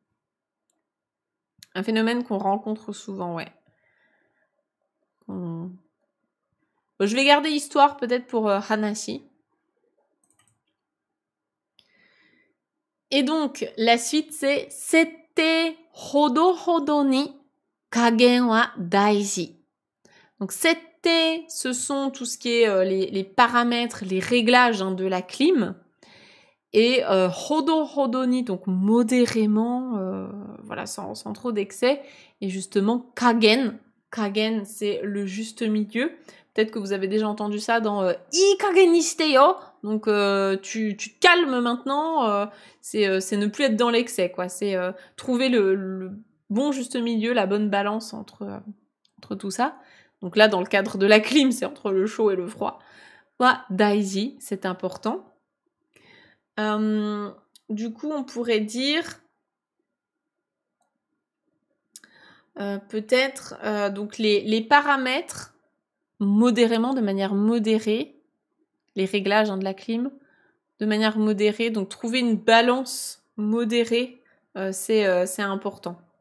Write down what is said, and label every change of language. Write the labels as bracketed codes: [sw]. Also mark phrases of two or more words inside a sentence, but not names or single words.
[fr] Un phénomène qu'on rencontre souvent, ouais. Bon, je vais garder histoire peut-être pour Hanashi. Et donc, la suite, c'est [ja] 設定ほどほどに加減は大事. [fr] Donc sette, ce sont tout ce qui est les paramètres, les réglages hein, de la clim. Et [ja] ほどほどに, [fr] donc modérément, voilà, sans trop d'excès. Et justement, kagen. Kagen, c'est le juste milieu. Peut-être que vous avez déjà entendu ça dans [ja] いい加減にしてよ. [fr] Donc tu te calmes maintenant. C'est ne plus être dans l'excès, quoi. C'est trouver le bon juste milieu, la bonne balance entre tout ça. Donc là, dans le cadre de la clim, c'est entre le chaud et le froid. [ja] は大事, [fr] c'est important. Du coup, on pourrait dire peut-être donc les paramètres modérément, de manière modérée, les réglages hein, de la clim, de manière modérée, donc trouver une balance modérée, c'est important.